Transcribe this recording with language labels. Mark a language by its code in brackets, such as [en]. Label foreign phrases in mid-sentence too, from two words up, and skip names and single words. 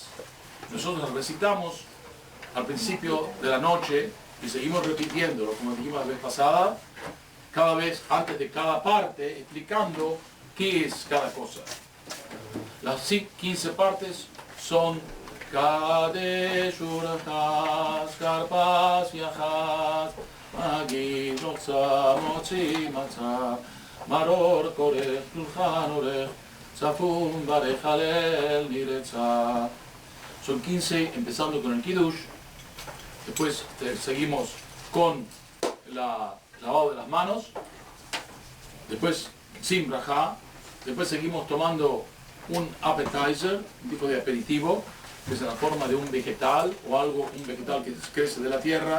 [es] Nosotros recitamos al principio de la noche y seguimos repitiéndolo, como dijimos la vez pasada, cada vez antes de cada parte, explicando qué es cada cosa. Las 15 partes son [he] קדש ורחץ כרפס יחץ מגיד רחצה מוציא מצה מרור כורך שולחן עורך צפון ברך הלל נרצה. [es] Son 15, empezando con el Kiddush. Después seguimos con la lavado de las manos. Después Sim Brajá. Después seguimos tomando un appetizer, un tipo de aperitivo, que es en la forma de un vegetal o algo, un vegetal que crece de la tierra.